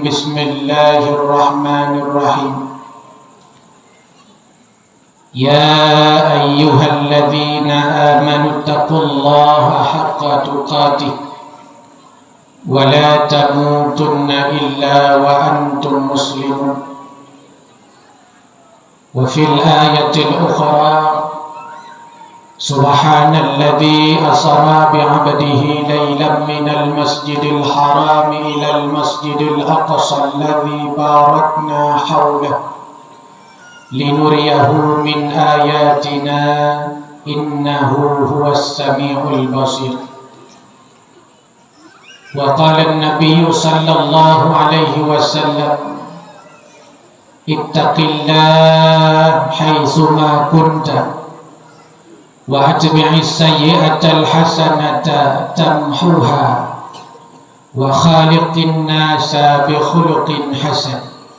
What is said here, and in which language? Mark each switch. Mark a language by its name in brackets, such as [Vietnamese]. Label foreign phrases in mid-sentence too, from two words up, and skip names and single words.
[Arabic] بسم الله الرحمن الرحيم يا أيها الذين آمنوا اتقوا الله حق تقاته ولا تموتن إلا وأنتم مسلمون. وفي الآية الأخرى سبحان الذي أسرى بعبده ليلا من المسجد الحرام إلى المسجد الأقصى الذي باركنا حوله لنريه من آياتنا إنه هو السميع البصير. وقال النبي صلى الله عليه وسلم اتق الله حيثما كنت وأتبع السيئة الحسنة تمحها وخالق الناس بخلق حسن.